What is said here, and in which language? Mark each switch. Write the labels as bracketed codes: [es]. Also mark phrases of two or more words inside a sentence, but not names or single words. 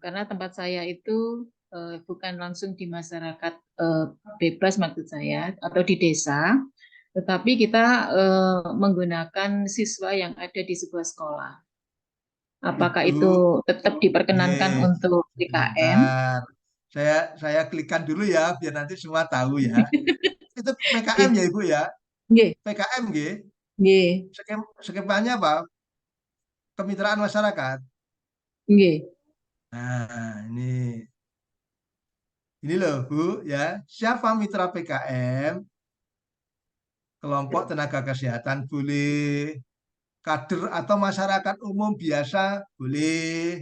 [id] Karena tempat saya itu bukan langsung di masyarakat bebas maksud saya atau di desa, tetapi kita menggunakan siswa yang ada di sebuah sekolah. Apakah itu tetap diperkenankan untuk PKM? Sebentar. Saya klikkan dulu ya biar nanti semua tahu ya. Itu PKM ya Ibu ya. Nggih, PKM nggih. nggih, Skemanya apa? Kemitraan masyarakat. nggih. Nah, ini loh Bu ya. Siapa mitra PKM? Kelompok tenaga kesehatan boleh, kader atau masyarakat umum biasa boleh.